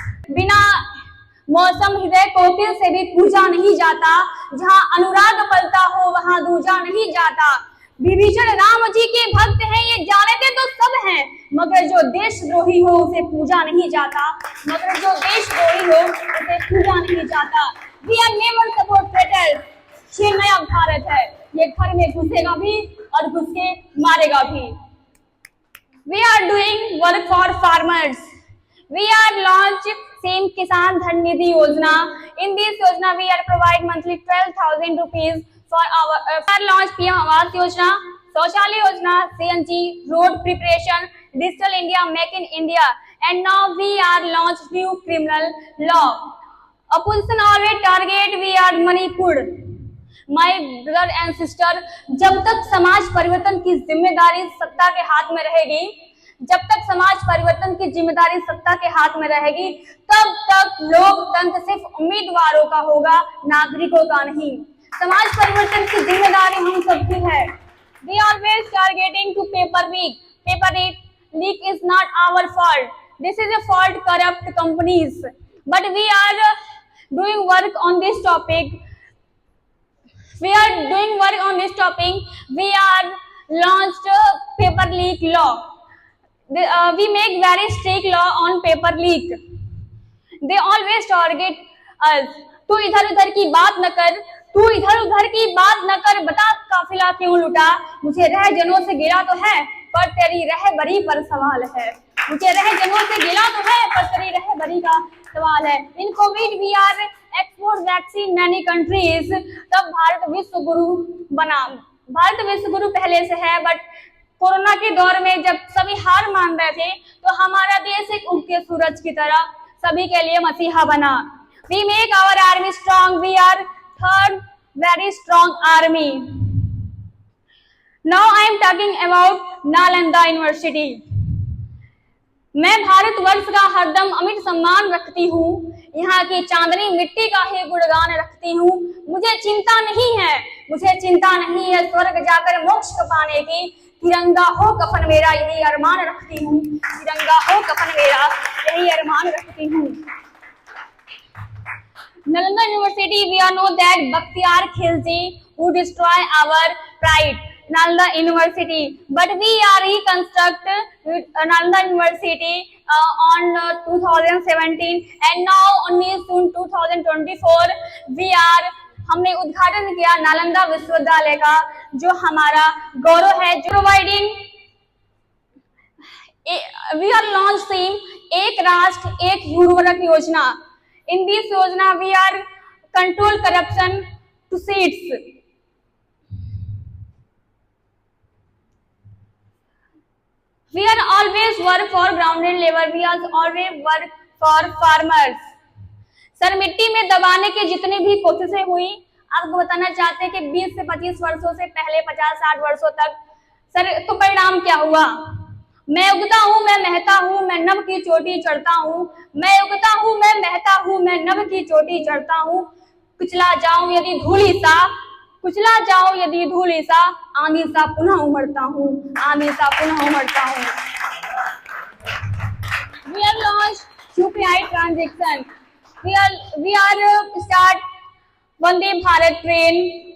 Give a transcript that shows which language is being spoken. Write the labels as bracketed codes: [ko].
[hi] बिना मौसम हृदय कोकिल से भी पूजा नहीं जाता, जहाँ अनुराग पलता हो वहां दूजा नहीं जाता। विभीषण राम जी के भक्त हैं ये जानते तो सब हैं, मगर जो देशद्रोही हो उसे पूजा नहीं जाता। मगर जो देशद्रोही हो उसे पूजा नहीं जाता। [en] We are never support traitors। [hi] ये नया भारत है, ये घर में घुसेगा भी और घुस के मारेगा भी। [en] We are doing work for farmers. We are launched same Kisan Dhan Nidhi Yojana. In this Yojana, we are provide monthly 12,000 rupees for our launch PM Awas Yojana, Shauchalaya Yojana, CNG, road preparation, Digital India, Make in India, and now we are launched new criminal law. Opposition always target we are Manipur. My brother and sister, [hi] जब तक समाज परिवर्तन की जिम्मेदारी सत्ता के हाथ में रहेगी, जब तक समाज परिवर्तन की जिम्मेदारी सत्ता के हाथ में रहेगी, तब तक लोकतंत्र सिर्फ उम्मीदवारों का होगा, नागरिकों का नहीं। समाज परिवर्तन की जिम्मेदारी हम सबकी है। [en] We always targeting to paper leak. Paper leak is not our fault. This is a fault corrupt companies. But we are doing work on this topic. We are doing work on this topic. We are launched paper leak law. We make very strict law on paper leak. They always target us. [hi] तू इधर उधर की बात न कर, तू इधर उधर की बात न कर, बता काफिला क्यों लुटा। मुझे रह जनों से गिला तो है, पर तेरी रहबरी पर सवाल है। मुझे रह जनों से गिला तो है, पर तेरी रहबरी का सवाल है। [en] In Covid we are export vaccine many countries. [hi] तब भारत विश्व गुरु बना। भारत विश्व गुरु पहले से है, बट कोरोना के दौर में जब सभी हार मान रहे थे, तो हमारा देश एक उगते सूरज की तरह सभी के लिए मसीहा बना। [en] We make our army strong. We are third very strong army. Now I am talking about Nalanda University. [hi] मैं भारतवर्ष का हरदम अमिट सम्मान रखती हूँ, यहाँ की चांदनी मिट्टी का ही गुणगान रखती हूँ। मुझे चिंता नहीं है स्वर्ग जाकर मोक्ष पाने की। तिरंगा हो कफन मेरा यही अरमान रखती हूँ, तिरंगा हो कफन मेरा यही अरमान रखती हूँ। [en] Nalanda University, we all know that Bakhtiar Khilji who destroy our pride. Nalanda University, but we are reconstruct Nalanda University on 2017 and now only soon 2024 [hi] हमने उद्घाटन किया नालंदा विश्वविद्यालय का, जो हमारा गौरव है, जो प्रोवाइडिंग [en] we are launching Ek Rashtra Ek Urvarak Yojana. In this yojana we are control corruption to seeds. We are always work for grounded level. We are always work for farmers. [hi] Sir मिट्टी में दबाने के जितनी भी कोशिशें हुई, आपको बताना चाहते हैं कि 20 से 25 वर्षों से पहले 50-60 वर्षों तक सर तो परिणाम क्या हुआ? मैं उगता हूँ, मैं महता हूँ, मैं नभ की चोटी चढ़ता हूँ, मैं उगता हूँ, मैं महता हूँ, मैं नभ की चोटी चढ़ता हूँ, कुचला जाऊं यदि धूली सा, कुचला जाऊं यदि धूली सा, आंधी सा पुनः उमड़ता हूँ, आंधी सा पुनः उमड़ता हूँ. [en] We have launched UPI transaction. We are start Vande Bharat train.